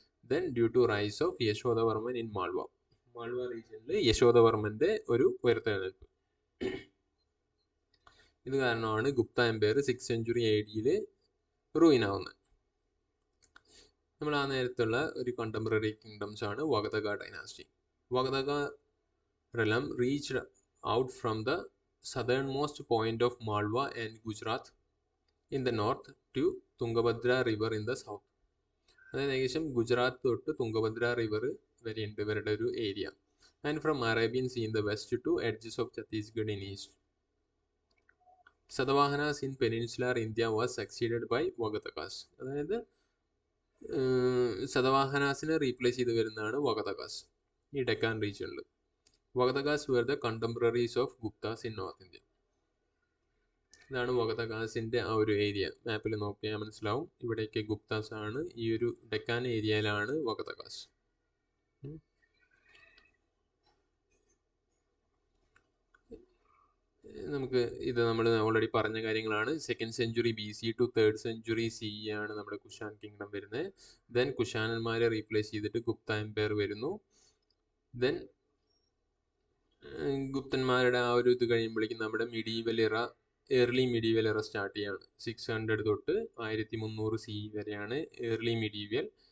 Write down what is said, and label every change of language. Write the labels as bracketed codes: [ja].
[en] Then due to rise of Yashodharman in Malwa. [ml] Malwa റീജിയനിൽ യശോദവർമ്മന്റെ ഒരു ഉയർത്തെഴുന്നേൽപ്പ്, ഇത് കാരണമാണ് Gupta Empire 6th century AD ruin ആവുന്നത്. നമ്മൾ ആ നേരത്തുള്ള ഒരു കണ്ടംപററി കിങ്ഡംസ് ആണ് വഗതക dynasty. [en] Vakataka realm reached out from the southernmost point of Malwa and Gujarat in the north to Tungabhadra river in the south. [ml] അതായത് ഏകദേശം ഗുജറാത്ത് തൊട്ട് തുംഗഭദ്ര റിവർ വരെയുണ്ട് ഇവരുടെ ഒരു area. [en] And from Arabian sea in the west to edges of Chhattisgarh in east. Satavahanas in peninsular India was succeeded by Vakatakas. [ml] അതായത് സതവാഹനാസിനെ replace ചെയ്ത് വരുന്നതാണ് വഗതകാസ് ഈ ഡെക്കാൻ റീജിയനിൽ. [en] Vakatakas were the contemporaries of Guptas in North India. [ml] ഇതാണ് വഗതകാസിൻ്റെ ആ ഒരു ഏരിയ. മാപ്പിൽ നോക്കിയാൽ മനസ്സിലാവും. ഇവിടെയൊക്കെ ഗുപ്താസ് ആണ്. ഈ ഒരു ഡെക്കാൻ ഏരിയയിലാണ് വഗതകാസ്. നമുക്ക് ഇത് നമ്മൾ ഓൾറെഡി പറഞ്ഞ കാര്യങ്ങളാണ്. 2nd century BC to 3rd century CE ആണ് നമ്മുടെ കുഷാൻ കിങ്ഡം വരുന്നത്. ദെൻ കുഷാനന്മാരെ റീപ്ലേസ് ചെയ്തിട്ട് ഗുപ്ത എംപയർ വരുന്നു. ദെൻ ഗുപ്തന്മാരുടെ ആ ഒരു ഇത് കഴിയുമ്പോഴേക്കും നമ്മുടെ ഏർലി മിഡീവൽ ഇറ സ്റ്റാർട്ട് ചെയ്യാണ്. 600 തൊട്ട് 1300 CE വരെയാണ് ഏർലി മിഡീവൽ.